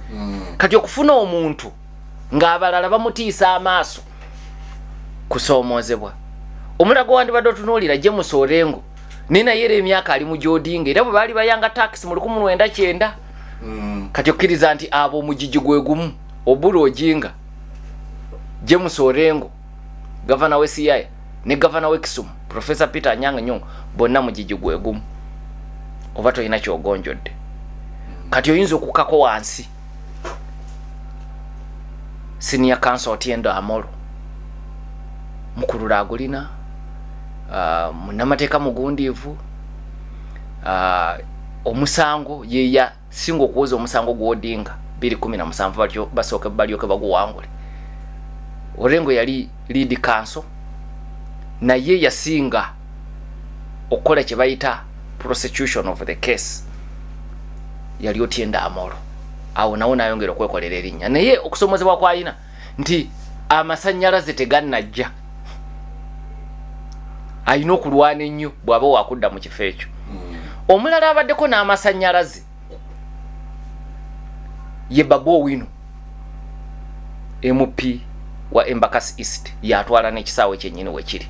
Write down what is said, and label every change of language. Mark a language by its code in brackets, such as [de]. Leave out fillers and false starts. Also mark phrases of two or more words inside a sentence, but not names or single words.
[lg] Kati okufuna omuntu ng'abalala bamutiisa amaaso kusoomoozebwa. Omulago wandibadde otunuulira James Orengo naye naye era emyaka ali mu gy'Odinga era bwe baali bayanga taxi mu 1990. Kati okkiriza nti abo omugigi gwe gumu Oburu Oginga, James Orengo Governor w'e Siaya ne Governor w'e Kisumu Professor Peter Anyang' Nyong'o bonna mugigi gwe gumu. Oba tolina kyogonjodde. Kati oyinza okukako wansi [en] Senior Counsel [lg] Otiendo Amolo Mukulula agulina munnamateeka mugundiivu omusango yeya singa okuwoza omusango gw'Odinga 2017 basooke balyoke baguwangule. Orengo yali [en] lead counsel [lg] naye yasinga okukola kye bayita [en] prosecution of the case [lg] yali Otiendo Amolo. Awo nawo nayongera okwekolera erinnya naye okusoomozebwa kwalina nti amasannyalaze tegannajja. Alina okulwana ennyo bw'aba wakudda mu kifo ekyo. Omulala abaddeko n'amasannyalaze ye Babu Owino MP wa Embakasi East yatwala n'ekisaawe kyennyini wekiri.